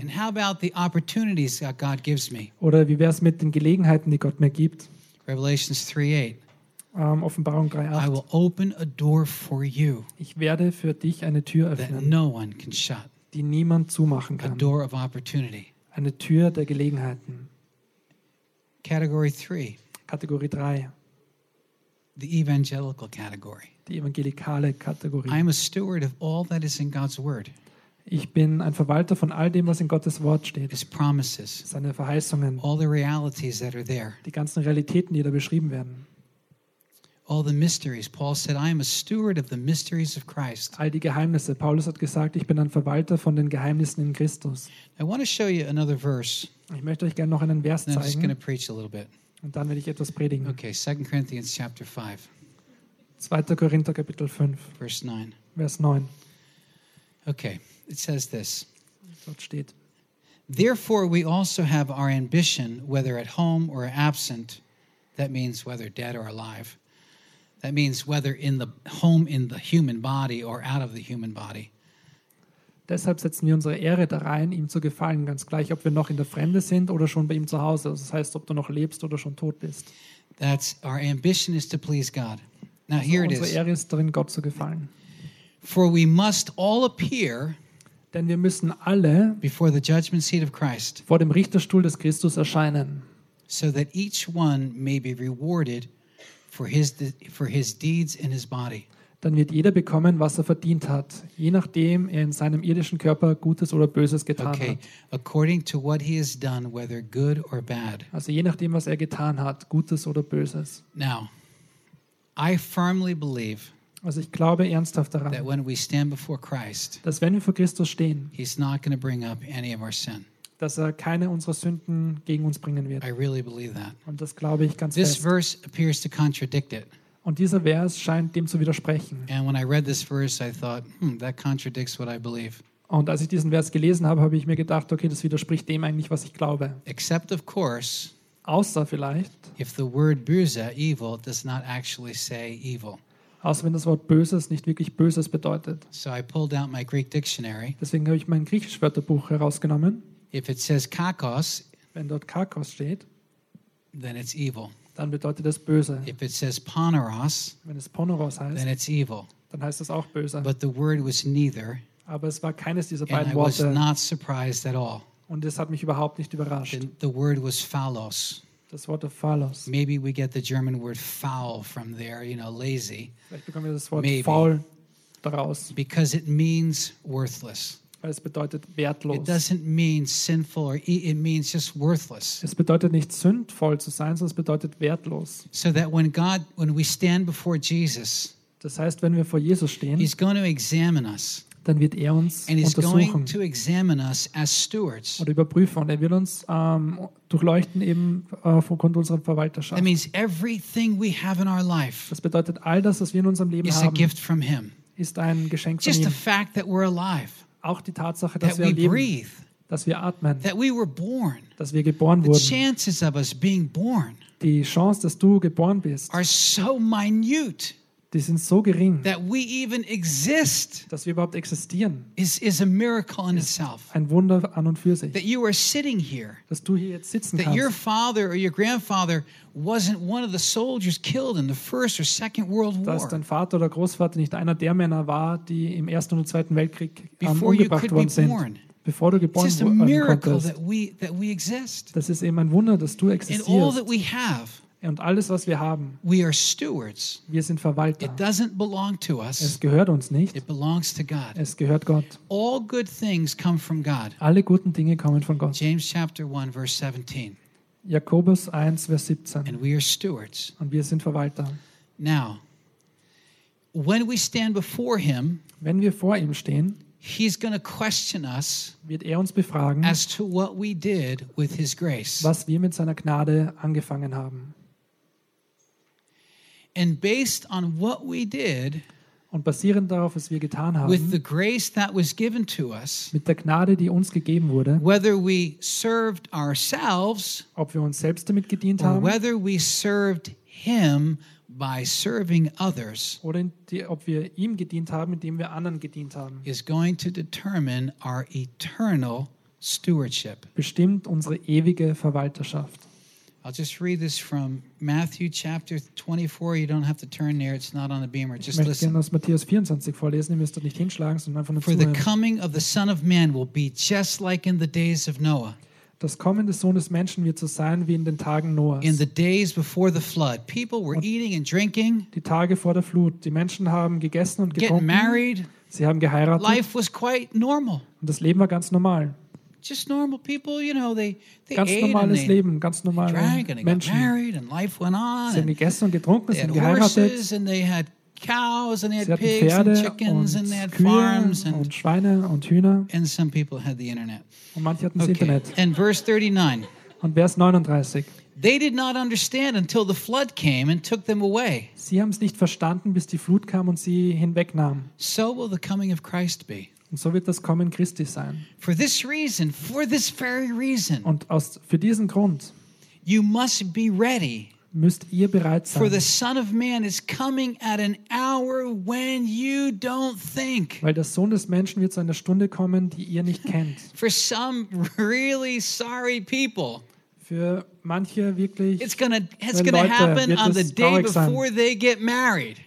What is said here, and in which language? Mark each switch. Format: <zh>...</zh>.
<en>And how about the opportunities that God gives me?</en> <de>Oder wie wär's mit den Gelegenheiten, die Gott mir gibt?</de> <en>Revelations 3:8.</en> <de>Offenbarung 3:8.</de> <en>I will open a door for you.</en> <de>Ich werde für dich eine Tür öffnen.</de> <en>That no one can shut.</en> <de>Die niemand zumachen kann.</de> <en>A door of opportunity.</en> <de>Eine Tür der Gelegenheiten.</de> <en>Category 3.</en> <de>Kategorie 3.</de> <en>The evangelical category.</en> <de>Die evangelikale Kategorie.</de> <en>I'm a steward of all that is in God's word.</en> <de>Ich bin ein Verwalter von all dem, was in Gottes Wort steht.</de> <en>His promises.</en> <de>Seine Verheißungen.</de> <en>All the realities that are there.</en> <de>Die ganzen Realitäten, die da beschrieben werden.</de> <en>All the mysteries. Paul said, I am a steward of the mysteries of Christ.</en> <de>All die Geheimnisse. Paulus hat gesagt, ich bin ein Verwalter von den Geheimnissen in Christus.</de> <en>I want to show you another verse.</en> <de>Ich möchte euch gerne noch einen Vers zeigen.</de> <en>I'm just going to preach a little bit.</en> <de>Und dann werde ich etwas predigen.</de> <en>Okay, 2 Corinthians chapter 5.</en> <de>2. Korinther Kapitel 5.</de> <en>Verse 9.</en> <de>Vers 9.</de> <en>Okay, it says this.</en> <de>Dort steht.</de> <en>Therefore we also have our ambition, whether at home or absent, that means whether dead or alive. That means whether in the home in the human body or out of the human body.</en> <de>Deshalb setzen wir unsere Ehre da rein, ihm zu gefallen, ganz gleich, ob wir noch in der Fremde sind oder schon bei ihm zu Hause. Also das heißt, ob du noch lebst oder schon tot bist.</de> <en>That's our ambition is to please God. Now here it is.</en> <de>Unsere Ehre ist darin, Gott zu gefallen.</de> <en>For we must all appear.</en> <de>Denn wir müssen alle</de> <en>before the judgment seat of Christ.</en> <de>Vor dem Richterstuhl des Christus erscheinen.</de> <en>So that each one may be rewarded. For his deeds in his body.</en> <de>Dann wird jeder bekommen, was er verdient hat, je nachdem er in seinem irdischen Körper Gutes oder Böses getan</de> <en>okay.</en> <de>hat.</de> <en>According to what he has done, whether good or bad.</en> <de>Also je nachdem, was er getan hat, Gutes oder Böses.</de> <en>Now, I firmly believe.</en> <de>Also ich glaube ernsthaft daran.</de> <en>That when we stand before Christ.</en> <de>Dass wenn wir vor Christus stehen.</de> <en>He's not going to bring up any of our sin.</en> <de>Dass er keine unserer Sünden gegen uns bringen wird.</de> <en>I really believe that.</en> <de>Und das glaube ich ganz</de> <en>this</en> <de>fest.</de> <en>Verse appears to contradict it.</en> <de>Und dieser Vers scheint dem zu widersprechen.</de> <en>And when I read this verse, I thought, that contradicts what I believe.</en> <de>Und als ich diesen Vers gelesen habe, habe ich mir gedacht, okay, das widerspricht dem eigentlich, was ich glaube.</de> <en>Except of course,</en> <de>außer vielleicht,</de> <en>if the word böse, evil, does not actually say evil.</en> <de>Außer wenn das Wort Böses nicht wirklich Böses bedeutet.</de> <en>So I pulled out my Greek dictionary.</en> <de>Deswegen habe ich mein griechisches Wörterbuch herausgenommen.</de> <en>If it says kakos,</en> <de>wenn dort kakos steht,</de> <en>then it's evil.</en> <de>Dann bedeutet das böse.</de> <en>If it says poneros,</en> <de>wenn es poneros heißt,</de> <en>then it's evil.</en> <de>Dann heißt das auch böse.</de> <en>But the word was neither.</en> <de>Aber es war keines dieser beiden</de> <en>and I</en> <de>Worte.</de> <en>Was not surprised at all.</en> <de>Und es hat mich überhaupt nicht überrascht.</de> <en>The word was phallos.</en> <de>Das Wort phallos.</de> <en>Maybe we get the German word foul from there, you know, lazy.</en> <de>Vielleicht bekommen wir das Wort</de> <en>maybe.</en> <de>Faul daraus.</de> <en>Because it means worthless.</en> <de>Es bedeutet wertlos.</de> <en>It doesn't mean sinful or it means just worthless.</en> <de>Es bedeutet nicht sündvoll zu sein, sondern es bedeutet wertlos.</de> <en>So that when we stand before Jesus,</en> <de>das heißt, wenn wir vor Jesus stehen,</de> <en>he's going to examine us.</en> <de>Dann wird er uns</de> <en>and</en> <de>untersuchen.</de> <en>He's going to examine us as stewards.</en> <de>Oder überprüfen und er wird uns durchleuchten eben aufgrund unserer Verwalterschaft.</de> <en>That means everything we have in our life.</en> <de>Das bedeutet all das, was wir in unserem Leben</de> <en>is</en> <de>haben.</de> <en>Is a gift from him.</en> <de>Ist ein Geschenk</de> <en>just</en> <de>von ihm.</de> <en>Just the fact that we're alive.</en> <de>Auch die Tatsache, dass wir leben,</de> <en>breathe,</en> <de>dass wir atmen,</de> <en>that we were born,</en> <de>dass wir geboren wurden,</de> <en>the chances of us being born,</en> <de>die Chance, dass du geboren bist,</de> <en>are so minute,</en> <de>die sind so gering,</de> <en>that we even exist,</en> <de>dass wir überhaupt existieren,</de> <en>is a miracle in itself,</en> <de>ein Wunder an und für sich,</de> <en>that you are sitting here,</en> <de>dass du hier jetzt sitzen kannst,</de> <en>that your father or your grandfather wasn't one of the soldiers killed in the First or Second World War.</en> <de>Dass dein Vater oder Großvater nicht einer der Männer war, die im Ersten oder Zweiten Weltkrieg umgebracht worden sind. Bevor du geboren werden konntest.</de> <en>It's just a miracle that we exist.</en> <de>Das ist eben ein Wunder, dass du existierst.</de> <en>And all that we have,</en> <de>und alles, was wir haben,</de> <en>we are stewards.</en> <de>Wir sind Verwalter.</de> <en>It doesn't belong to us.</en> <de>Es gehört uns nicht.</de> <en>It belongs to God.</en> <de>Es gehört Gott.</de> <en>All good things come from God.</en> <de>Alle guten Dinge kommen von Gott.</de> <en>James chapter 1, verse 17.</en> <de>Jakobus 1, Vers 17.</de> <en>And we are stewards.</en> <de>Und wir sind Verwalter.</de> <en>Now, when we stand before him,</en> <de>wenn wir vor ihm stehen,</de> <en>He's going to question us,</en> <de>wird er uns befragen,</de> <en>as to what we did with his grace,</en> <de>was wir mit seiner Gnade angefangen haben.</de> <en>And based on what we did,</en> <de>und basierend darauf, was wir getan haben,</de> <en>with the grace that was given to us,</en> <de>mit der Gnade, die uns gegeben wurde,</de> <en>whether we served ourselves,</en> <de>ob wir uns selbst damit gedient haben,</de> <en>or whether we served him by serving others,</en> <de>oder ob wir ihm gedient haben, indem wir anderen gedient haben,</de> <en>is going to determine our eternal stewardship,</en> <de>bestimmt unsere ewige Verwalterschaft.</de> <en>I'll just read this from Matthew chapter 24. You don't have to turn there. It's not on the beamer. Just listen.</en> <de>Ich möchte gerne aus Matthäus 24 vorlesen. Ihr müsst dort nicht hinschlagen, sondern einfach nur zuhören.</de> <en>For the coming of the Son of Man will be just like in the days of Noah.</en> <de>Das Kommen des Sohnes Menschen wird so sein wie in den Tagen Noahs.</de> <en>In the days before the flood, people were eating and drinking.</en> <de>Die Tage vor der Flut. Die Menschen haben gegessen und getrunken.</de> <en>Getting married.</en> <de>Sie haben geheiratet.</de> <en>Life was quite normal.</en> <de>Und das Leben war ganz normal.</de> <en>Just normal people, you know, they</en> <de>ganz normales</de> <en>ate</en> <de>Leben, ganz normale Menschen.</de> <en>Married and life went on.</en> <de>Sie haben gegessen und getrunken, sie haben geheiratet.</de> <en>And they had cows and they had pigs and chickens and they had farms and</en> <de>Schweine und Hühner.</de> <en>And some people had the internet.</en> <de>Und manche hatten das Internet.</de> <en>And verse 39.</en> <de>Und Vers 39.</de> <en>They did not understand until the flood came and took them away.</en> <de>Sie haben es nicht verstanden, bis die Flut kam und sie hinwegnahm.</de> <en>So will the coming of Christ be.</en> <de>Und so wird das Kommen Christi sein.</de> <en>For this reason, for this very reason,</en> <de>und für diesen Grund,</de> <en>you must be ready,</en> <de>müsst ihr bereit sein.</de> <en>For the Son of Man is coming at an hour when you don't think.</en> <de>Weil der Sohn des Menschen wird zu einer Stunde kommen, die ihr nicht kennt.</de> <en>For some really sorry people,</en> <de>für manche wirklich</de> <en>it's gonna happen on the day before they get married.</en>